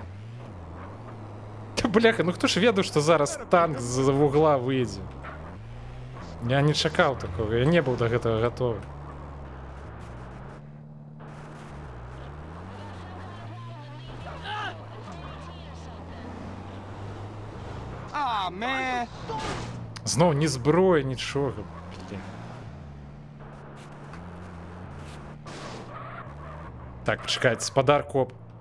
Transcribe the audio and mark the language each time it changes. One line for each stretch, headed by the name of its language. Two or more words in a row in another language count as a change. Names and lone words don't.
Belarusian: Та бляха, ну хто ж ведаў, што зараз танк з-за вугла выйдзе? Я не чакаў такого,
Russian: я не был до
Belarusian: гэтага готовы.
English: Ah, man.
Belarusian: Зноў ні зброі, нічога. Блін. Так, пачакайце, спадар коп.